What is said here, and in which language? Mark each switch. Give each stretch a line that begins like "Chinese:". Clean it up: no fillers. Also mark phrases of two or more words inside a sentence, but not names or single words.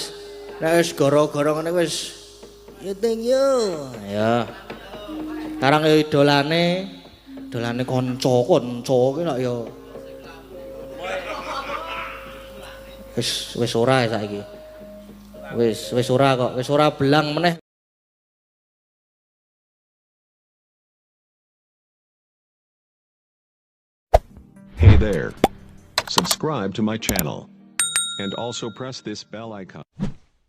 Javanese: Nek wis gara-gara ngene wis yo teng yo. ya. Karang yo idolane kanca ki lak yo wis ora saiki. Wis ora kok, wis ora belang meneh.
English: Hey there. Subscribe to my channel. And also press this bell icon.